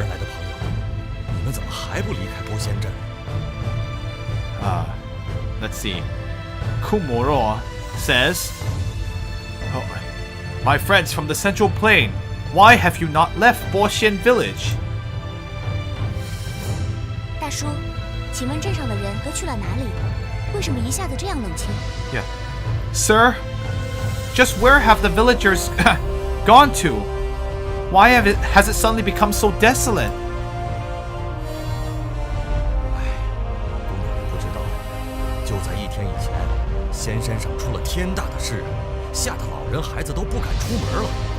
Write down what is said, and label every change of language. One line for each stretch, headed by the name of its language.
Chinese: 原来的朋友，你们怎么还不离开波仙镇？
English: Let's see. Kumuro says, oh, my friends from the Central Plain, why have you not left Boxian Village?
Chinese: 大叔，请问镇上的人都去了哪里？为什么一下子这样冷清？
English: Yeah. Sir, just where have the villagers gone to? Why has it suddenly become so desolate?
Chinese: 姑娘你不知道，就在1天以前，仙山上出了天大的事，吓得老人孩子都不敢出门了。